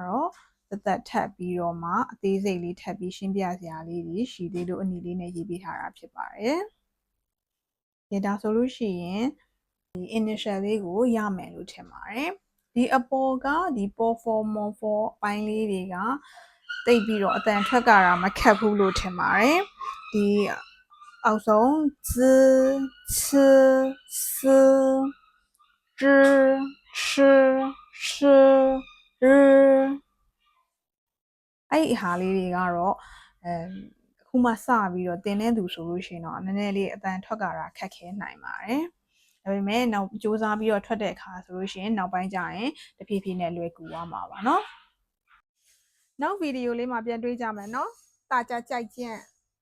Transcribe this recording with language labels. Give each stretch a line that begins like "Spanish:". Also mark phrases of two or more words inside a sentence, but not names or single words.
Burmese: တော့သက်ထပ်ပြီးတော့မှအသေးစိတ်လေးထပ်ပြီးရှင်းပြစရာလေးတွေရှိသေးလို့အနီလေးနဲ့ရေးပေးထားတာဖြစ်ပါတယ်ဒါဆိုလို့ရှိရင်ဒီ initial လေးကိုရမယ်လို့ထင်ပါတယ်ဒီအပေါ်ကဒီ for ပိုင်းလေးတွေကတိတ်ပြီးတော့အတန်ထွက်ကြတာမခက်ဘူးလို့ထင်ပါတယ်ဒီအောက်ဆုံး z c s zh sh sh r အဲ့ဒီဟာလေးတွေကတော့အခုမှစပြီးတော့တင်တဲ့သူဆိုလို့ရှိရင်တော့နည်းနည်းလေးအတန်ထွက်ကြတာခက်ခဲနိုင်ပါတယ်ဒါပေမဲ့နောက်စူးစမ်းပြီးတော့ထွက်တဲ့အခါဆိုလို့ရှိရင်နောက်ပိုင်းကျရင်တဖြည်းဖြည်းနဲ့လွယ်ကူသွားမှာပါเนาะနောက်ဗီဒီယိုလေးမှာပြန်တွေ့ကြမယ်เนาะတာကြကြိုက်ကြ